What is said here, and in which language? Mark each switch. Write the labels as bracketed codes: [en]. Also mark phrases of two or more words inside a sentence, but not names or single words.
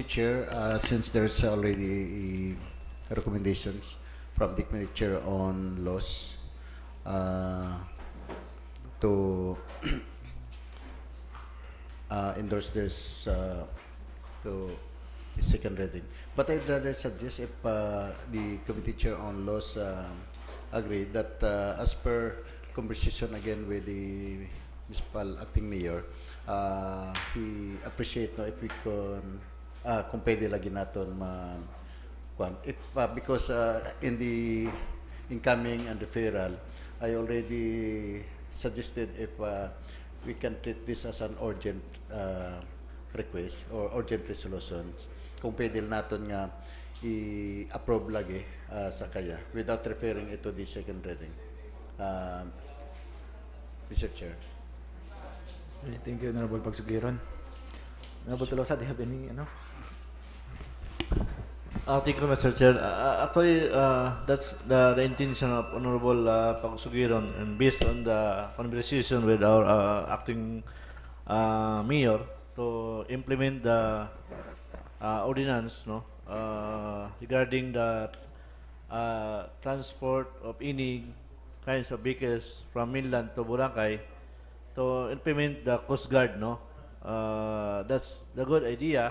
[en] Chair, since there's already recommendations from the Committee Chair on Laws to endorse this to the second reading. But I'd rather suggest if the Committee Chair on Laws agree that as per conversation again with the municipal acting mayor, he appreciate no if we can [hil] kung pwede lagi naton [en] if because in the incoming and referral I already suggested if we can treat this as an urgent request or urgent resolution [hil] kung pwede naton nga i-approve lagi sa kaya [en] without referring it to the second reading. Mr. Chair. Thank you, Honorable Pagsugiron. Honorable Tolosa, do you have any Thank you, Mr. Chair. Actually, that's the intention of Honorable Pagsugiron, and based on the conversation with our acting mayor to implement the ordinance, regarding the transport of any kinds of vehicles from mainland to Boracay to implement the Coast Guard, that's the good idea.